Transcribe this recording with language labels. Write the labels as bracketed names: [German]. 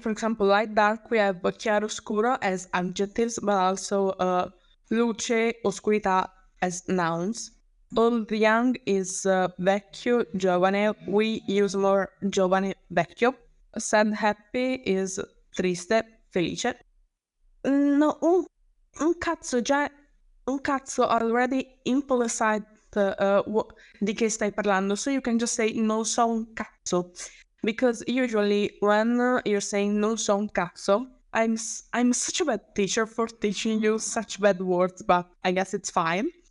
[English] For example, light, dark. We have chiaroscuro as adjectives, but also luce, oscurità as nouns. Old, young is vecchio, giovane. We use more giovane, vecchio. Sad, happy is triste, felice. No, [Italian] un cazzo [English] already implied [Italian] di che stai parlando, [English] so you can just say [Italian] non so un cazzo. [English] Because usually when you're saying [Italian] non so un cazzo, [English] I'm such a bad teacher for teaching you such bad words, but I guess it's fine.